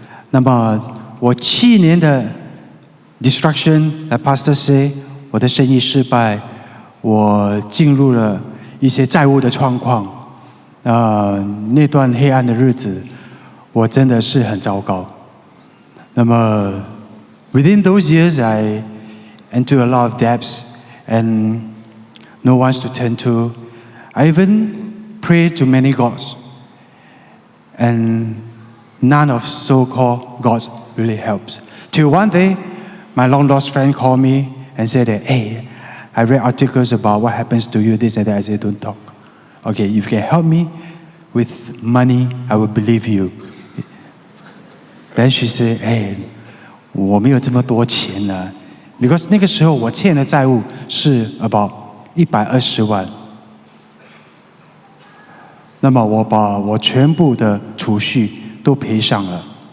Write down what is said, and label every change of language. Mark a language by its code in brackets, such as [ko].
[zh] 那么我7年的 destruction， [en] Pastor say， [zh] 我的生意失败，我进入了一些债务的状况。那段黑暗的日子，我真的是很糟糕。那么 [en] within those years, I into a lot of debts and no one to turn to. I even prayed to many gods, and none of so-called gods really helped. Till one day, my long-lost friend called me and said that, "Hey, I read articles about what happens to you, this and that." I said, "Don't talk. Okay, if you can help me with money, I will believe you." Then she said, "Hey, [zh] 我没有这么多钱了 ，because 那个时候我欠的债务是 about 120万。那么我把我全部的储蓄都赔上了。